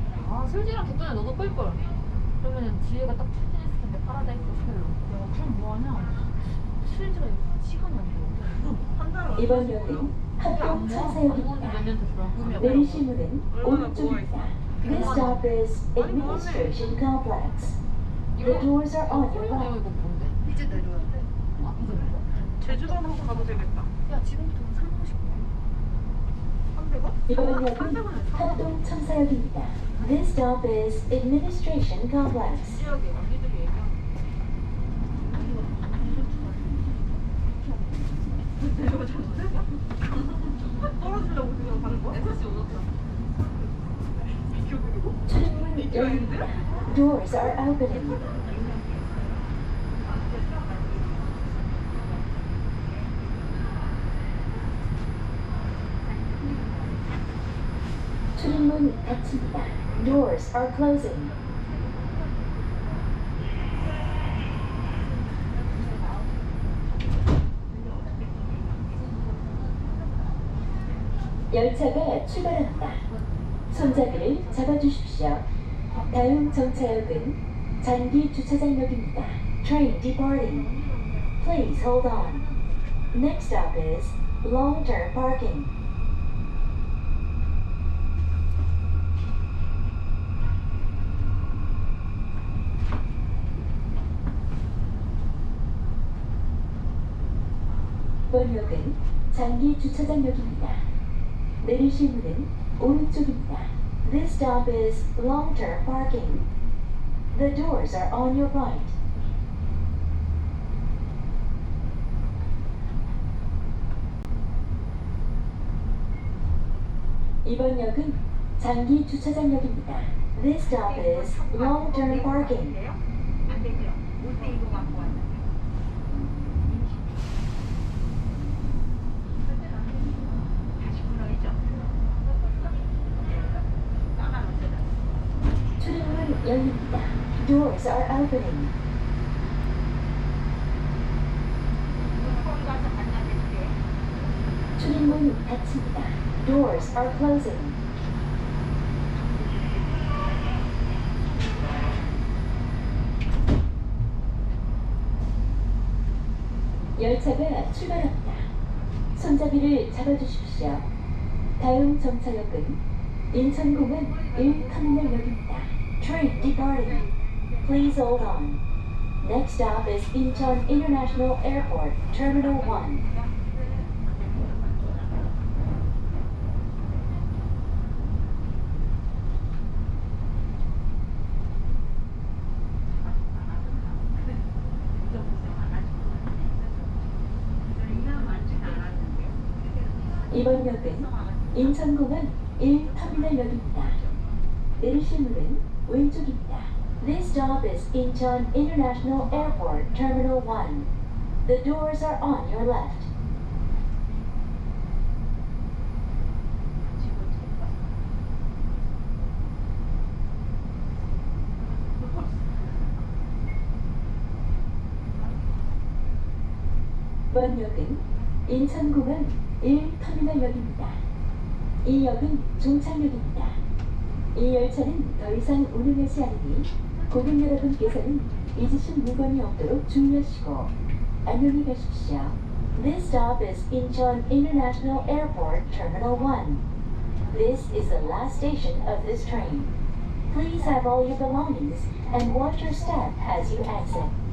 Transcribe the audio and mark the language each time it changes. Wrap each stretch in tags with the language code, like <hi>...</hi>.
<ko>아 슬지랑 덕분에 너도 끌걸. 그러면은 지혜가 딱 추진했을 텐데 파라다이스 스펠로. 야 그럼 뭐하냐? 슬지가 시간이 안 돼. 이번 역은 합동 천사역입니다. 몇년 됐어? 내리실 문은 오른쪽입니다.</ko> <en>This stop is Administration Complex. The doors are on your</en> <ko>이거</ko> <en>right.</en> <ko>이거 뭔데? 이제 내려야 돼. 아 이거 뭐야? 제주도로 가도 되겠다. 야 지금부터 300원씩 300원? 이번 역은 합동 천사역입니다.</ko> <en>This stop is Administration Complex.</en> <ko>지역에 언니들이 얘기하는 내가 잘못했나? 떨어지려고 그냥 가는 거야? SC 오졌다. 출입문 열립니다.</ko> <en>Doors are opening.</en> <ko>출입문 닫힙니다.</ko> <en>Doors are closing.</en> <ko>열차가 출발합니다. 손잡이를 잡아주십시오. 다음 정차역은 잔기 주차장역입니다.</ko> <en>Train departing. Please hold on. Next stop is long-term parking.</en> <ko>이번 역은 장기 주차장역입니다. 내리실 문은 오른쪽입니다.</ko> <en>This stop is long-term parking. The doors are on your right.</en> <ko>이번 역은 장기 주차장역입니다.</ko> <en>This stop is long-term parking.</en> <ko>안 되죠. 올 때 이거 갖고 왔는데. 다시 불러야죠. 출입문 열립니다.</ko> <en>Doors are opening.</en> <ko>거기 가서 만나볼게. 출입문 닫힙니다.</ko> <en>Doors are closing.</en> <ko>열차가 출발합니다. 손잡이를 잡아주십시오. 다음 정차역은 인천공항 1터미널역입니다.</ko> <en>Train departing. Please hold on. Next stop is Incheon International Airport, Terminal 1.</en> <ko>이번 역은 인천공항 1터미널역입니다. 내리실 문은 왼쪽입니다.</ko> <en>This stop is Incheon International Airport, Terminal 1. The doors are on your left.</en> <ko>이번 역은 인천공항 1터미널역입니다. 이 역은 종착역입니다. 이 열차는 더 이상 운행하지 않으니 고객 여러분께서는 잊으신 물건이 없도록 주의하시고 안녕히 가십시오.</ko> <en>This stop is Incheon International Airport, Terminal 1. This is the last station of this train. Please have all your belongings and watch your step as you exit.</en>